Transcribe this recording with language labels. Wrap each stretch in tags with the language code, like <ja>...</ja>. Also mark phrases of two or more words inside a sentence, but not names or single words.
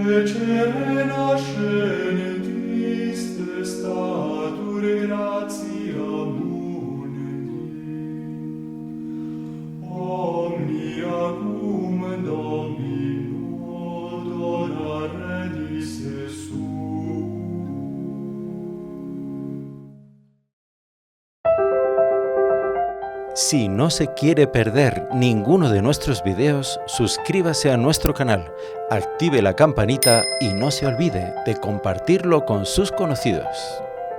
<la>Ecce nascentis testatur gratia mundi, omnia cum Domino dona redis Jesum.</la> <es>Si no se quiere perder ninguno de nuestros videos, suscríbase a nuestro canal, active la campanita y no se olvide de compartirlo con sus conocidos.</es>